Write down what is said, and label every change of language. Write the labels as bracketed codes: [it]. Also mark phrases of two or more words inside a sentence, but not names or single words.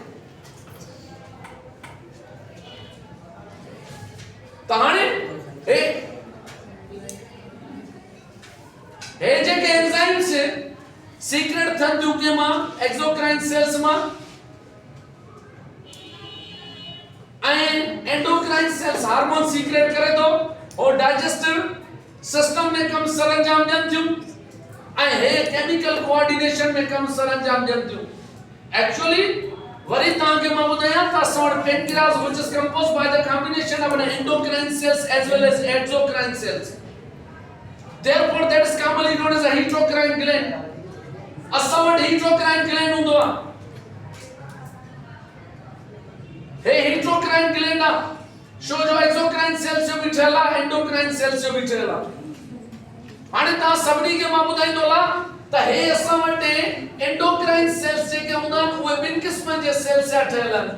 [sd] त हाणे हे जेके [en] enzymes secrete [sd] थियनि थियूं के मां [en] exocrine cells [sd] मां ऐं [en] endocrine cells hormone secrete [sd] करे थो और [en] digestive system [sd] में कम सरंजाम ॾियनि थियूं ऐं हे [en] chemical coordination [sd] में कम सरंजाम ॾियनि थियूं. एक्चुअली वरी तव्हांखे मां ॿुधायां त असां वटि [en] pancreas which is composed by the combination of endocrine cells as well as exocrine cells. Therefore that is commonly known as a heterocrine gland. [sd] असां वटि [en] heterocrine gland [sd] हूंदो आहे. हे [en] heterocrine gland [sd] आहे छो जो [en] exocrine cells [sd] जो बि ठहियल आहे, [en] endocrine cells [sd] जो बि ठहियल आहे. हाणे तव्हां सभिनी खे मां ॿुधाईंदो हलां त हे असां वटि [en] endocrine cells [sd] जेके हूंदा आहिनि उहे ॿिनि क़िस्मनि जे सेल्स जा ठहियल आहिनि.